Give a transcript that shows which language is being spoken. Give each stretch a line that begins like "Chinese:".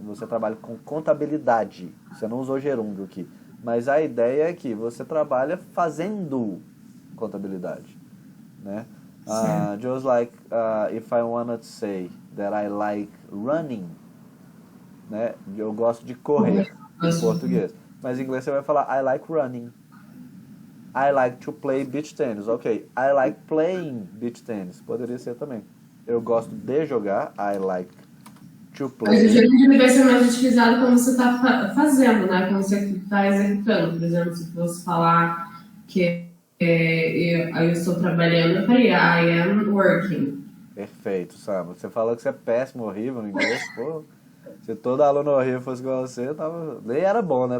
Portuguese: Você trabalha com contabilidade. Você não usou gerúndio aqui. Mas a ideia é que você trabalha fazendo contabilidade. Né?
English: Just like if I wanted to say that I like running, né?
Portuguese: Eu gosto de correr em português. Mas em inglês você vai falar
English: I like running. I like to play beach tennis. Ok. I like playing beach tennis.
Portuguese: Poderia ser também. Eu gosto de jogar. I like to play. Mas o gerúndio vai ser mais utilizado quando você está fazendo, né? Quando você está executando. Por exemplo, se você falar que eu estou trabalhando, eu falei
English: I am working.
Portuguese: Perfeito, Sam. Você falou que você é péssimo, horrível no inglês. Pô, se todo aluno horrível fosse igual a você, nem era bom, né?